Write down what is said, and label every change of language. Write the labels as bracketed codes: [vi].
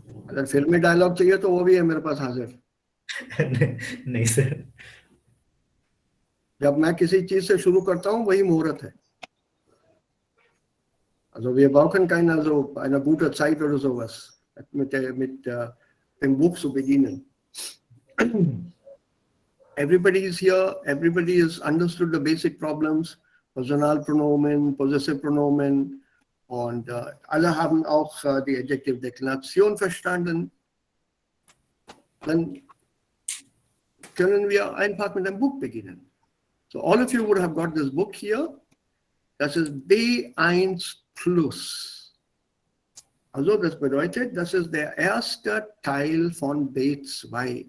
[hi] अगर फिल्मी डायलॉग चाहिए तो वो भी है मेरे पास हाजिर. नहीं सर. जब मैं किसी चीज से शुरू करता हूँ वही मुहूर्त है. [de] Also wir brauchen keine so eine gute Zeit oder sowas mit dem Buch zu beginnen. [en] Everybody is here, everybody has understood the basic problems, [de] Personalpronomen, Possessive Pronomen und alle haben auch die Adjective Deklination verstanden. Dann können wir einfach mit dem Buch beginnen. [en] So all of you would have got this book here. [de] Das ist B1 plus. Also das bedeutet, das ist der erste Teil von B2.